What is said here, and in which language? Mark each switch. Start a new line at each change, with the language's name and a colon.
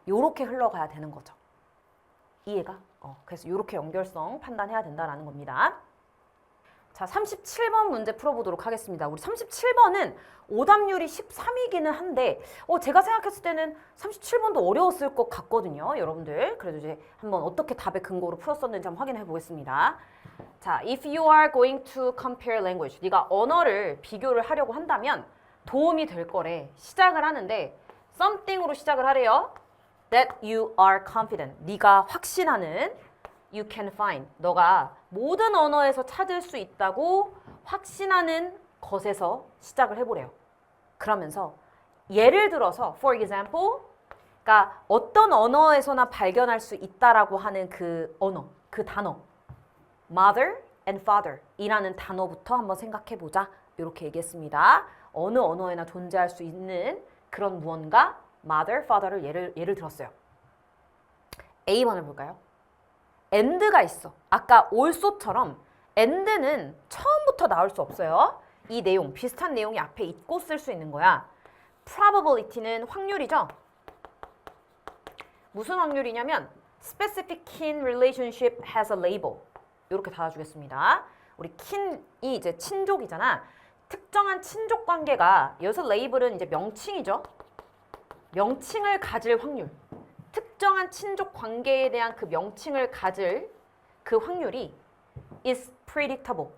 Korean: 요렇게 흘러가야 되는 거죠. 이해가? 그래서 요렇게 연결성 판단해야 된다라는 겁니다. 자, 37번 문제 풀어보도록 하겠습니다. 우리 37번은 오답률이 13이기는 한데 제가 생각했을 때는 37번도 어려웠을 것 같거든요. 여러분들. 그래도 이제 한번 어떻게 답의 근거로 풀었었는지 한번 확인해 보겠습니다.
English: 자, if you are going to compare language.
Korean: 네가 언어를 비교를 하려고 한다면 도움이 될 거래. 시작을 하는데 something으로 시작을 하래요.
English: That you are confident.
Korean: 네가 확신하는
English: you can find.
Korean: 너가 모든 언어에서 찾을 수 있다고 확신하는 것에서 시작을 해보래요. 그러면서 예를 들어서
English: for example,
Korean: 그러니까 어떤 언어에서나 발견할 수 있다라고 하는 그 언어, 그 단어
English: mother and father
Korean: 이라는 단어부터 한번 생각해보자. 이렇게 얘기했습니다. 어느 언어에나 존재할 수 있는 그런 무언가 mother, father를 예를 들었어요. A번을 볼까요? and가 있어. 아까 also처럼 and는 처음부터 나올 수 없어요. 이 내용, 비슷한 내용이 앞에 있고 쓸 수 있는 거야. probability는 확률이죠. 무슨 확률이냐면
English: specific kin relationship has a label.
Korean: 이렇게 달아주겠습니다. 우리 kin이 이제 친족이잖아. 특정한 친족 관계가 여기서 label은 이제 명칭이죠. 명칭을 가질 확률. 특정한 친족 관계에 대한 그 명칭을 가질 그 확률이
English: is predictable.